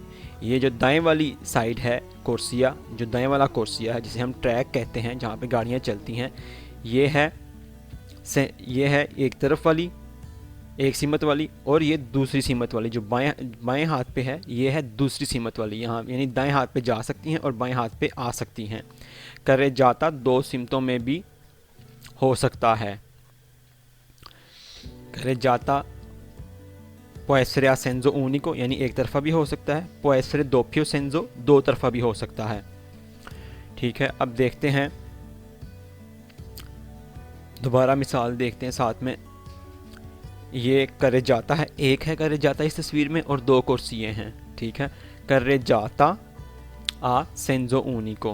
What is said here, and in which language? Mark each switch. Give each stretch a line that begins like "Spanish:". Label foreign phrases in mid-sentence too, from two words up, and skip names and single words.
Hindi: ये जो दाएं वाली साइड है कोर्सिया, जो दाएं वाला कोर्सिया है जिसे हम ट्रैक कहते हैं जहाँ पे गाड़ियाँ चलती हैं, ये है एक तरफ वाली एक सीमत वाली, और ये दूसरी सीमत वाली जो बाएं हाथ पे है ये है दूसरी सीमत वाली। यहाँ यानी दाएं हाथ पे जा सकती हैं और बाएं हाथ पे आ सकती हैं। करे जाता दो सीमतों में भी हो सकता है। करे जाता
Italian: può essere a senso unico
Hindi: यानी एक तरफा भी हो सकता है,
Italian: può essere doppio senso
Hindi: दो तरफा भी हो सकता है। ठीक है, अब देखते हैं दोबारा मिसाल देखते हैं साथ में। ये करे जाता है, एक है करे जाता इस तस्वीर में और दो कुर्सियाँ हैं। ठीक है,
Italian: carreggiata a senso unico.